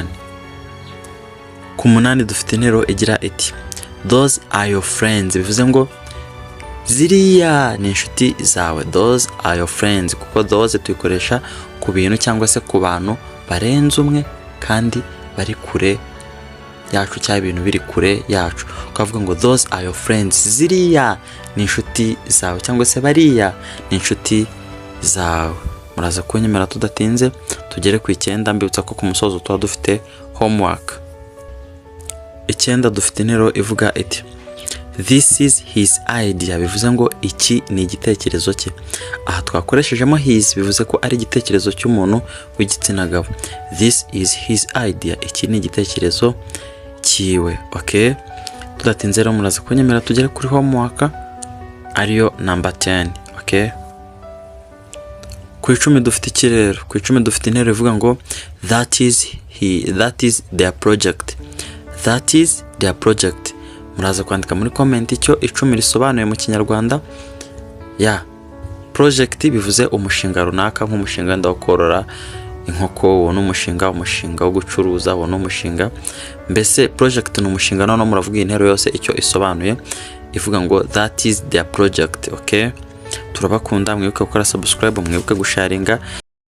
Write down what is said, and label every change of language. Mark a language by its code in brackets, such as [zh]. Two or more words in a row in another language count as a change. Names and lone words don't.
[rw] Ku 8 dufite interuro igira iti [en] those are your friends, [rw] bivuze ngo ziriya ni inshuti zawe. [en] Those are your friends, [rw] kuko those tuyikoresha ku bintu cyangwa se ku bantu barenze umwe kandi bari kure yacu cyangwa ibintu biri kure yacu. Ukavuga ngo [en] those are your friends, [rw] ziriya ni inshuti zawe cyangwa se bariya ni inshuti zawe. Muraza kunyemera tudatinze tugere ku 9. Mbibutsa ko ku musozo tuba dufite homework. 9 dufite interuro ivuga iti [en] this is his idea, [rw] bivuze ngo iki ni igitekerezo cye. Aha twakoreshejemo his, bivuze ko ari igitekerezo cy'umuntu w'igitsina gabo. [en] This is his idea, [rw] iki ni igitekerezo kiwe. Okay, tudatinze rero muraza kunyemera tugere kuri homework ariyo number 10. Okay, ku 10 dufite ikirero. Ku 10 dufite interuro ivuga ngo [en] that is their project. That is their project. [rw] Muraza kwandika muri comment icyo 10 risobanuye mu Kinyarwanda. Project bivuze umushinga runaka, nk'umushinga wo korora inkoko, uwo umushinga wo gucuruza, uwo umushinga. Mbese project ni umushinga. None muravuga interuro yose icyo isobanuye, ivuga ngo [en] that is their project. [rw] Okay, turabakunda, mwibuke gukora subscribe, mwibuke gusharinga.